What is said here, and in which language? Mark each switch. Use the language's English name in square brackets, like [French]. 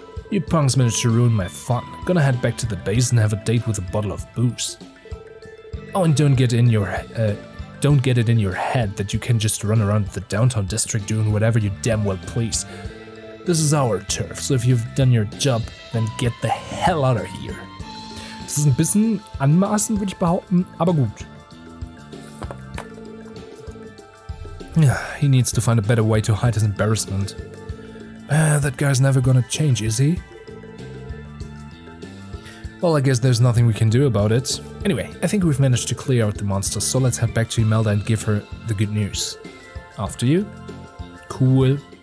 [English] You punks managed to ruin my fun. Gonna head back to the base and have a date with a bottle of booze. Oh, and don't get it in your head that you can just run around the downtown district doing whatever you damn well please. This is our turf, so if you've done your job, then get the hell out of here. [German] Das ist ein bisschen anmaßend, würde ich behaupten, aber gut. [English] He needs to find a better way to hide his embarrassment. That guy's never gonna change, is he? Well, I guess there's nothing we can do about it. Anyway, I think we've managed to clear out the monsters, so let's head back to Imelda and give her the good news. After you? Cool.